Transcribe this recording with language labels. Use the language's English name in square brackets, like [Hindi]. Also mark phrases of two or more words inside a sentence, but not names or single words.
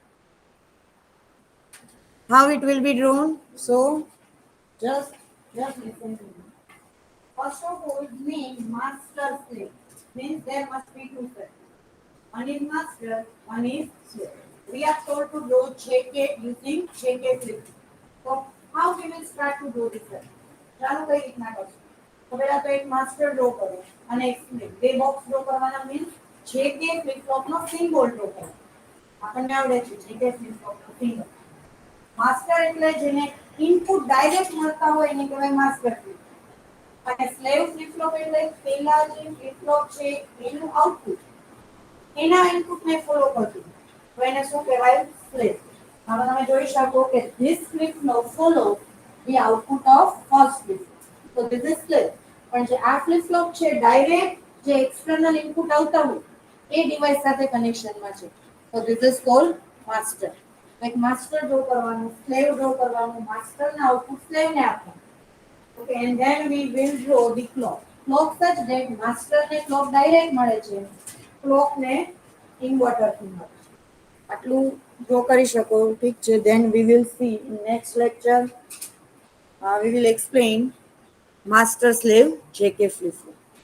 [English] How it will be drawn? So just listen to me. First of all, name master slave means there must be two circuits. One is master, one is slave. We are told to draw JK using JK flip. So how we will start to draw this circuit? [Gujarati] ચાલો કઈ રીતના કરશું? તો પહેલા તો એક માસ્ટર ડ્રો કરો અને એક સ્લેવ. બે બોક્સ ડ્રો કરવાના મીન્સ [English] JK flip flop [Gujarati] નો સિમ્બોલ ડ્રો કરો. આપણને આવડે છે [English] JK flip flop [Gujarati] નો સિમ્બોલ. માસ્ટર એટલે જેને ઇનપુટ ડાયરેક્ટ મળતા હોય એને કહેવાય [English] master flip. [Gujarati] અને [English] slave flip flop [Gujarati] એટલે પહેલા જે [English] flip flop [Gujarati] છે એનું આઉટપુટ એના ઇનપુટને ફોલો કરતું તો એને શું કહેવાય? સ્લેવ. હવે તમે જોઈ શકો કે [English] this flip flop follows the output of first flip flop. So this is slave. [Gujarati] પણ જે આ [English] flip flop [Gujarati] છે ડાયરેક્ટ જે [English] external input [Gujarati] આવતા હોય એ ડિવાઇસ સાથે કનેક્શનમાં છે. [English] So this is called master. [Gujarati] એક માસ્ટર ડ્રો કરવાનું, સ્લેવ ડ્રો કરવાનું, માસ્ટરના આઉટપુટ સ્લેવને આપવાનું. [English] Okay, and then we will draw the clock. Clock such that master [Gujarati] ને [English] clock direct [Gujarati] મળે છે, clock ને inverter થી મળે છે. આટલું ડ્રો કરી શકો, ઠીક છે. [English] Then we will see in next lecture. We will explain master slave JK flip flop.